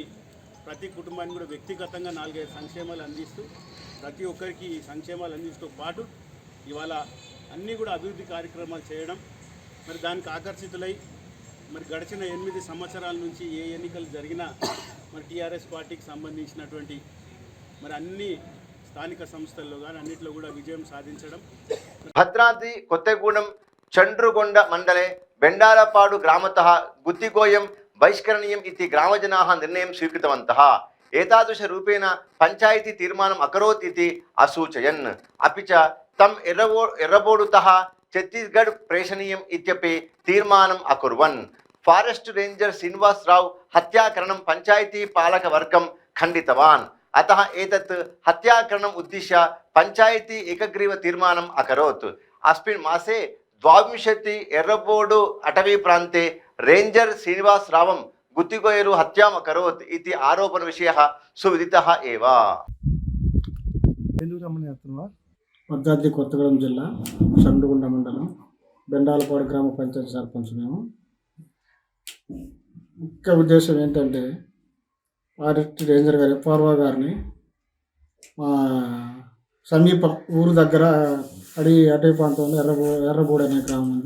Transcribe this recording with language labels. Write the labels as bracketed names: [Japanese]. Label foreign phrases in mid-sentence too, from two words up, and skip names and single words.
[Telugu] ప్రతి కుటుంబాన్ని కూడా వ్యక్తిగతంగా 4-5 సంక్షేమాలు అందిస్తూ ప్రతి ఒక్కరికి సంక్షేమాలు అందిస్తూ పాటు ఇవాళ అన్నీ కూడా అభివృద్ధి కార్యక్రమాలు చేయడం, మరి దానికి ఆకర్షితులై మరి గడిచిన 8 సంవత్సరాల నుంచి ఏ ఎన్నికలు జరిగినా మరి టీఆర్ఎస్ పార్టీకి సంబంధించినటువంటి మరి అన్ని స్థానిక సంస్థల్లో కానీ అన్నింటిలో కూడా విజయం సాధించడం. [Sanskrit] భద్రాద్రి కొత్తగూడెం చండ్రుగొండ మండలే బెండాలపాడు గ్రామतः गुत्तिगोयं बहिष्करणीयम् इति ग्रामजनाः निर्णयं स्वीकृतवन्तः। एतादृश रूपेण पंचायती तीर्मानम् अकरोत् इति असूचयन्। अपि च तम् एर्रबोडुतः छत्तीसगढ़ प्रेषणीयम् इत्यपि तीर्मानम् अकुर्वन्। फारेस्ट रेंजर श्रीनिवास राव हत्याकरणं पंचायती पालकवर्गं खण्डितवान्। अतः एतत् हत्याकरणम् उद्दिश्य पंचायती एकग्रीव तीर्मानम् अकरोत्। अस्मिन् मासे 22 एर्रबोडु अटवी प्रान्ते रेंजर श्रीनिवास रावं गुत्तिगोयरु हत्याम् अकरोत् इति आरोपण विषयः सुविदितः एव। [Telugu] భద్రాద్రి కొత్తగూడెం జిల్లా చండ్రుగొండ మండలం బెండాలపాడు గ్రామ పంచాయతీ సర్పంచ్. మేము ముఖ్య ఉద్దేశం ఏంటంటే ఫారెస్ట్ రేంజర్ గారి ఎఫ్ఆర్ఓ గారిని మా సమీప ఊరు దగ్గర అటవీ ప్రాంతంలో ఎర్రబూడి అనే గ్రామం ఉంది.